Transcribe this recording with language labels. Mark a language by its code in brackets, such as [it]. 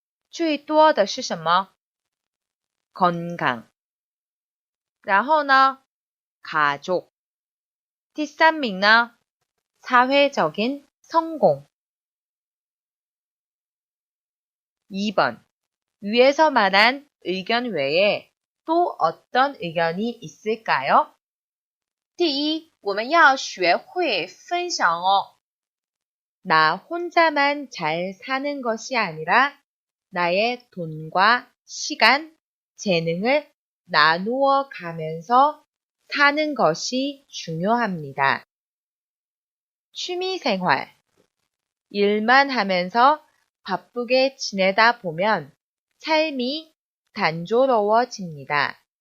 [zh] 最多的是什么?건강. 然后呢?가족. 第三名呢? [ko] 사회적인 성공. 2번. 위에서 말한 의견 외에 또 어떤 의견이 있을까요? [zh] 第一，我们要学会分享哦。 [ko] 나 혼자만 잘 사는 것이 아니라 나의 돈과 시간, 재능을 나누어 가면서 사는 것이 중요합니다. 취미생활. 일만 하면서 바쁘게 지내다 보면 삶이 단조로워집니다.